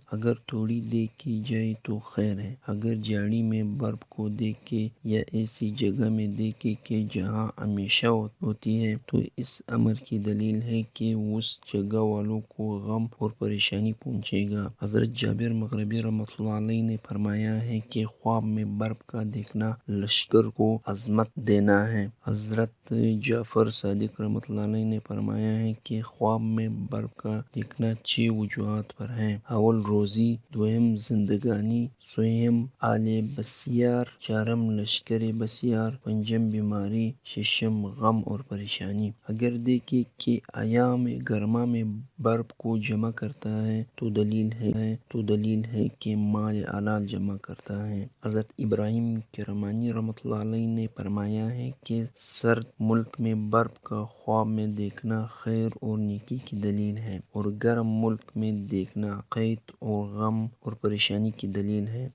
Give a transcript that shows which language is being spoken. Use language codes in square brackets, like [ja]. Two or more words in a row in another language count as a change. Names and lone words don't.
[ur] اگر تھوڑی دیکھی جائے تو خیر ہے، اگر جھاڑی میں برف کو دیکھے یا ایسی جگہ میں دیکھے کہ جہاں ہمیشہ ہوتی ہے تو اس امر کی دلیل ہے کہ اس جگہ والوں کو غم اور پریشانی پہنچے گا۔ حضرت جابر مغربی رحمۃ اللہ علیہ نے فرمایا ہے کہ خواب میں برف کا دیکھنا لشکر کو عظمت دینا ہے۔ حضرت جعفر صادق رحمۃ اللہ علیہ نے فرمایا ہے کہ خواب میں برف کا دیکھنا 6 وجوہات پر ہے۔ اول روزی، دوم زندگانی، سوم آل بسیار، چارم لشکر بسیار، پنجم بیماری، ششم غم اور پریشانی۔ اگر دیکھے کہ ایام گرما میں برف کو جمع کرتا ہے تو دلیل ہے کہ مال حلال جمع کرتا ہے۔ حضرت ابراہیم کرمانی رحمۃ اللہ علیہ نے فرمایا ہے کہ سرد ملک میں برف کا خواب میں دیکھنا خیر اور نیکی کی دلیل ہے، اور گرم ملک میں دیکھنا قحط اور غم اور پریشانی کی دلیل ہے۔